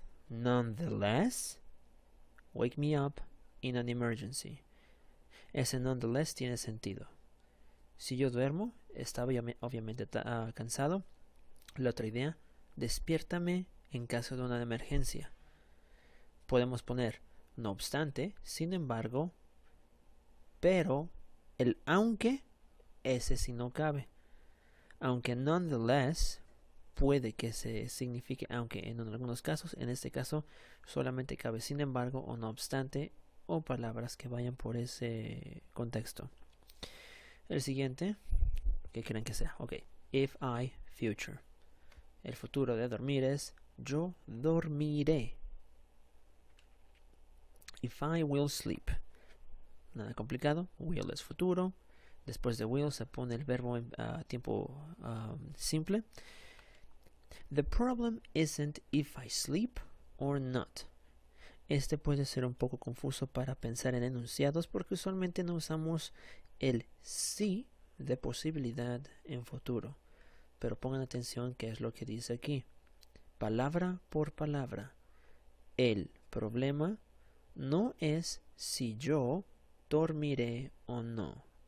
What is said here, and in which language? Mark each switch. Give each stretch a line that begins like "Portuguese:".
English: Nonetheless, wake me up in an emergency.
Spanish: Ese nonetheless tiene sentido. Si yo duermo, estaba obviamente cansado. La otra idea, despiértame en caso de una emergencia. Podemos poner no obstante, sin embargo, pero el aunque, ese sí no cabe. Aunque nonetheless puede que se signifique aunque en algunos casos, en este caso solamente cabe sin embargo o no obstante o palabras que vayan por ese contexto. El siguiente, ¿qué creen que sea? Ok,
English: if I future.
Spanish: El futuro de dormir es yo dormiré.
English: If I will sleep.
Spanish: Nada complicado, will es futuro. Después de will se pone el verbo en tiempo simple.
English: The problem isn't if I sleep or not.
Spanish: Este puede ser un poco confuso para pensar en enunciados porque usualmente no usamos el sí de posibilidad en futuro. Pero pongan atención qué es lo que dice aquí. Palabra por palabra. El problema no es si yo dormiré o no.